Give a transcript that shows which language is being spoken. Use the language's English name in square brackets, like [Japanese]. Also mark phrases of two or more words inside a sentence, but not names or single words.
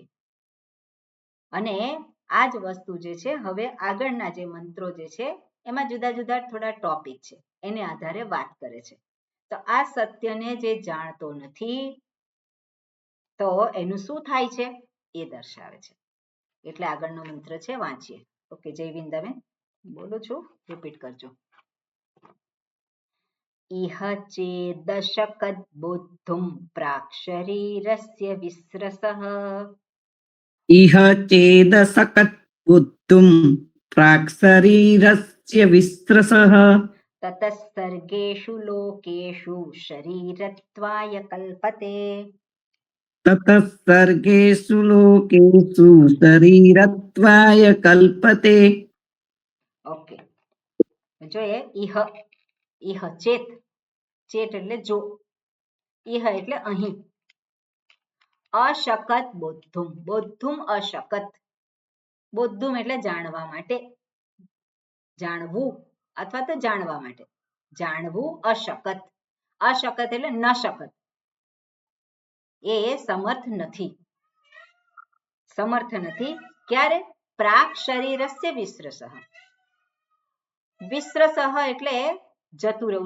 [Gujarati] અને આ જ વસ્તુ જે છે હવે આગળના જે મંત્રો જે છે એમાં જુદા જુદા થોડા ટોપિક છે, એને આધારે વાત કરે છે. તો આ સત્યને જે જાણતો નથી તો એનું શું થાય છે એ દર્શાવે છે. એટલે આગળનો મંત્ર છે, વાંચીએ. ઓકે, જય વૃંદાવન. બોલું છું, રિપીટ કરજો. [Sanskrit] इह चेदशकद्बोद्धुं प्राक्शरीरस्य विस्रसः इह चेदसकत् बुद्धुं प्राक्शरीरस्य विस्त्रसः ततः सर्गेषु लोकेषु शरीरत्वाय कल्पते ततः सर्गेषु लोकेषु शरीरत्वाय कल्पते. [Gujarati] ઓકે જોઈએ [Sanskrit] इह चेत [Gujarati] એટલે જો ઇહ એટલે અહીં [Sanskrit] अशकत बोद्धुम अशकत बोद्धुम [Gujarati] એટલે જાણવા માટે જાણવું અથવા તો જાણવા માટે જાણવું અશકત એટલે ન શકત એ સમર્થ નથી ક્યારે [Sanskrit] प्राक शरीरस्य विस्रसः विस्रसः [Gujarati] એટલે જતું રહેવું